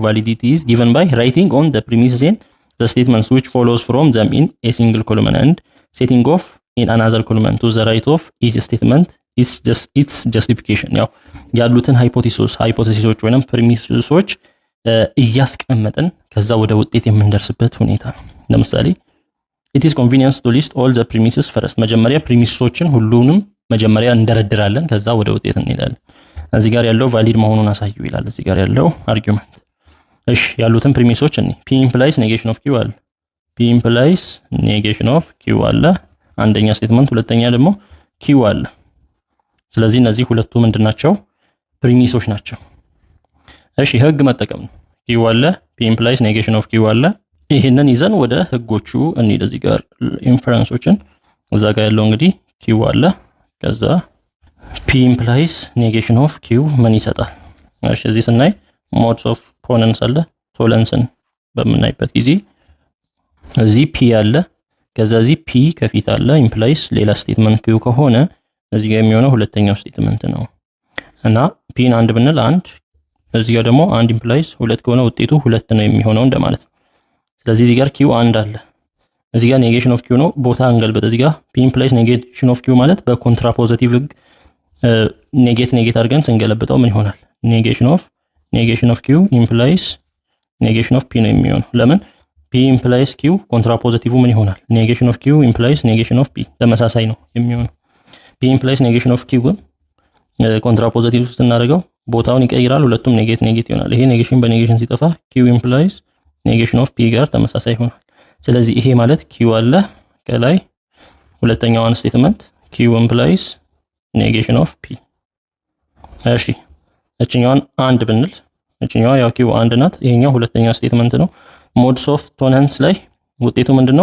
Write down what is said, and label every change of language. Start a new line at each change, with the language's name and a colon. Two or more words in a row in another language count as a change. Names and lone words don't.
English: Validity is given by writing on the premises and the statements which follows from them in a single column and setting off in another column to the right of each statement its justification።
Amharic: ያው ያሉትን ሃይፖቴሲሶች ወይንም ፕሪሚሶች እያስቀመጥን ከዛ ወደ ውጤት የምንደርስበት ሁኔታ ነው። ለምሳሌ
English: it is convenient to list all the premises first።
Amharic: መጀመሪያ ፕሪሚሶችን ሁሉንም መጀመሪያ እንደረድራለን፣ ከዛ ወደ ውጤት እንሄዳለን። እዚህ ጋር ያለው ቫሊድ መሆኑን አሳዩ ይላል። እዚህ ጋር ያለው አርጊውመንት። እሺ ያሉትን ፕሪሚሶች እኔ
English: p implies negation of q
Amharic: አለ።
English: p implies negation of q
Amharic: አለ አንደኛ ስቴትመንት፣ ሁለተኛ ደግሞ q አለ። ስለዚህ እነዚህ ሁለቱ ምንድናቸው? ፕሪሚሶች ናቸው። እሺ ህግ መጠቀም ነው። q አለ፣
English: p implies negation of q
Amharic: አለ። ይሄንን ይዘን ወደ ህጎቹ እንሂድ። እዚህ ጋር ኢንፈረንሶችን እዛ ጋር ያለው እንግዲህ q አለ፣ ከዛ
English: p implies negation of q
Amharic: ምን ይሰጣል? እሺ እዚህ ስናይ
English: modes of ponens
Amharic: አለ። ቶለንስን በምናይበት ጊዜ እዚህ p አለ፣ ከዛ እዚህ p ከፊት አለ implies ሌላ ስቴትመንት q ከሆነ እዚህ ጋር የሚሆነው ሁለተኛው ስቴትመንት ነው። እና p አንድ ብንል አንድ፣ እዚህ ጋር ደግሞ አንድ implies ሁለት ከሆነ ውጤቱ ሁለት ነው የሚሆነው እንደማለት ነው። ስለዚህ እዚህ ጋር q አንድ አለ፣ እዚህ ጋር
English: negation of q
Amharic: ነው። ቦታ እንገልበጥ። እዚህ ጋር
English: p implies negation of q
Amharic: ማለት በኮንትራፖዚቲቭ ህግ ኔጌት አድርገን ስንገለብጠው ምን ይሆናል?
English: negation of q implies negation of p
Amharic: ነው የሚሆነው። ለምን?
English: p implies q
Amharic: ኮንትራፖዚቲቭ ምን ይሆናል?
English: negation of q implies negation of p
Amharic: ተመሳሳይ ነው የሚሆነው።
English: p implies negation of q
Amharic: ግን ኮንትራፖዚቲቭ ስናደርገው ቦታውን ይቀይራል። ሁለቱም ኔጌት ይሆናል። ይሄ ኔጌሽን በኔጌሽን ሲጠፋ
English: q implies negation of p
Amharic: ጋር ተመሳሳይ ይሆናል። ስለዚህ ይሄ ማለት q አለ ከላይ ሁለተኛዋን ስቴትመንት
English: q implies negation of p።
Amharic: እሺ እቺኛዋን አንድ ብንል እቺኛዋ ያው q አንድ ናት። ይሄኛው ሁለተኛው ስቴትመንት ነው።
English: modes of tollens
Amharic: ላይ ውጤቱ ምንድነው?